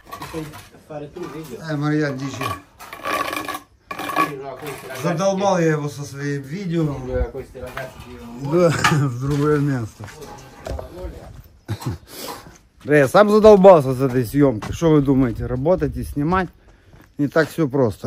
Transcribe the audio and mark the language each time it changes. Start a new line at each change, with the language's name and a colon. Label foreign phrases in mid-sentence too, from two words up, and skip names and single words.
Italian: fare tu il video.
Russian: Марьян Дичи.
Italian: No, questi ragazzi
Russian: Задолбал я его со своим видео.
Italian: questi ragazzi vivono
Russian: Да, в другое место. Да, я сам задолбался с этой съемкой. Что вы думаете, работать и снимать не так все просто.